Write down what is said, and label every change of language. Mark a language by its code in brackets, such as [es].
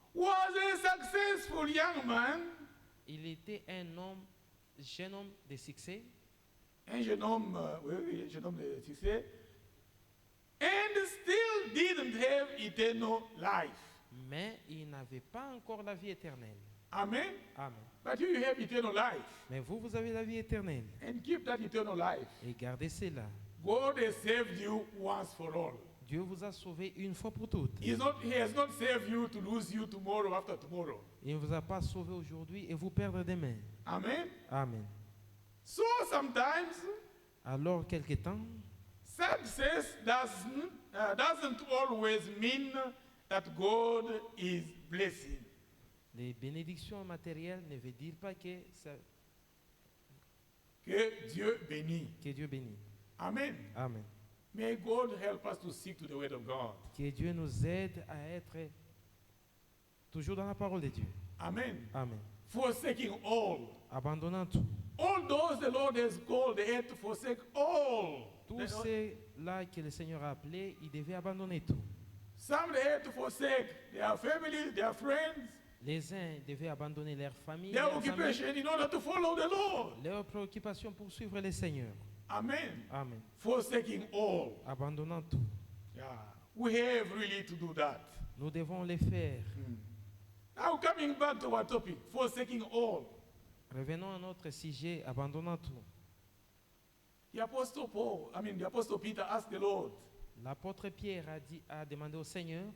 [en] was a successful young man, [fr] il était jeune homme de succès, un jeune homme, oui, jeune homme de succès, [en] and still didn't have eternal life. [fr] mais il n'avait pas encore la vie éternelle. Amen. Amen. [en] But you have eternal life. [fr] Mais vous, vous avez la vie éternelle. [en] And keep that eternal life. [fr] Et gardez cela. [en] God has saved you once for all. [fr] Dieu vous a sauvé une fois pour toutes. [en] He has not saved you to lose you tomorrow after tomorrow. [fr] Il ne vous a pas sauvé aujourd'hui et vous perdre demain. Amen. Amen. [en] So sometimes [fr] Alors, quelque temps, [en] success doesn't always mean that God is blessing. [fr] les bénédictions matérielles ne veulent dire pas que Que Dieu bénit. Dieu bénit. Amen. Amen. [en] May God help us to seek to the word of God. [fr] Que Dieu nous aide à être toujours dans la parole de Dieu. Amen. Amen. [en] Forsaking all. [fr] Abandonnant tout. [en] All those the Lord has called, they had to forsake all. [fr] Tous ceux-là que le Seigneur a appelés, ils devaient abandonner tout. [en] Some they had to forsake their families, their friends, [fr] Les uns devaient abandonner leur famille, [en] their [fr] leurs amis, [en] occupation in order to follow the Lord. [fr] leurs préoccupations pour suivre le Seigneur. Amen. Amen. [en] Forsaking all. [fr] Abandonnant tout. [en] Yeah. We have really to do that. [fr] Nous devons le faire. [en] Now coming back to our topic, forsaking all. [fr] Revenons à notre sujet, abandonnant tout. [en] The Apostle Peter asked the Lord. [fr] L'apôtre Pierre a demandé au Seigneur,